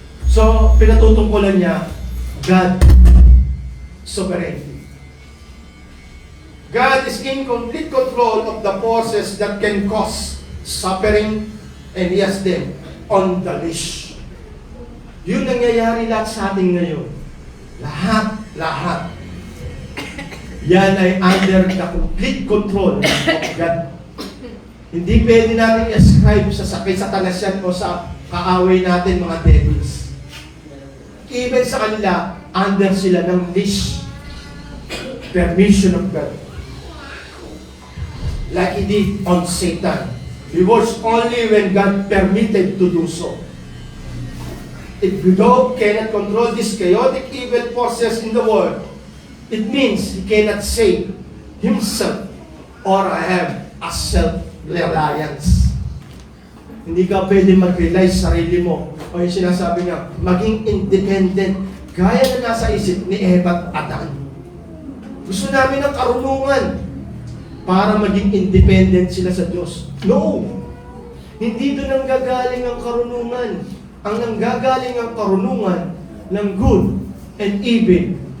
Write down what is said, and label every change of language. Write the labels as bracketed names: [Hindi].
[Filipino] So, pinatutungkulan niya, God, sovereignty. [English] God is in complete control of the forces that can cause suffering, and He has them on the leash. [Filipino] Yun nangyayari lahat sa atin ngayon. Lahat. Yan ay [English] under the complete control of God. [Filipino] Hindi pwede natin i-ascribe sa sakit sa talasyan o sa kaaway natin mga devils. Even sa kanila, under sila ng leash. [English] Permission of God. Like He did on Satan. It was only when God permitted to do so. If God cannot control these chaotic evil forces in the world, it means He cannot save Himself or have a self-reliance. [Filipino] Hindi ka pwede mag-rely sa sarili mo. O yung sinasabi niya, maging independent. Gaya na nasa isip ni Eva at Adan. Gusto namin ng karunungan para maging independent sila sa Diyos. No! Hindi doon ang gagaling ang karunungan. Ang nanggagaling ang karunungan ng [English] good and evil.